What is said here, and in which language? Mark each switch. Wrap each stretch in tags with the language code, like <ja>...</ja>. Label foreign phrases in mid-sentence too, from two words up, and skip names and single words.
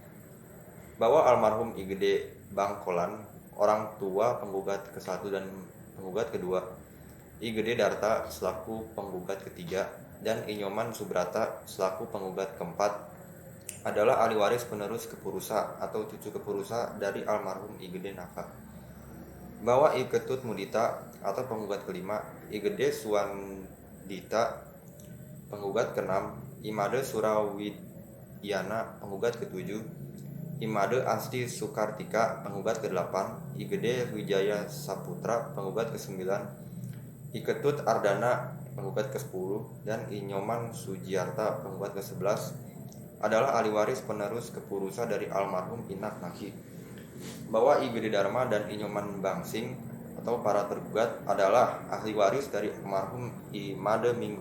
<id>Bahwa almarhum I Gede Bangkolan, orang tua penggugat ke-1 dan penggugat kedua, I Gede Darta selaku penggugat ketiga, dan I Nyoman Subrata selaku penggugat keempat adalah ahli waris penerus kepurusa atau cucu kepurusa dari almarhum I Gede Naka. Bahwa I Ketut Mudita atau penggugat kelima, I Gede Suwandita penggugat keenam, I Made Surawidiana penggugat ketujuh, I Made Asti Sukartika penggugat ke-8, I Gede Wijaya Saputra penggugat ke-9, I Ketut Ardana penggugat ke-10, dan I Nyoman Sujiarta penggugat ke-11 adalah ahli waris penerus kepurusa dari almarhum Inak Naki. Bahwa I Gede Dharma dan I Nyoman Bangsing atau para tergugat adalah ahli waris dari almarhum I Made Minggu.</id>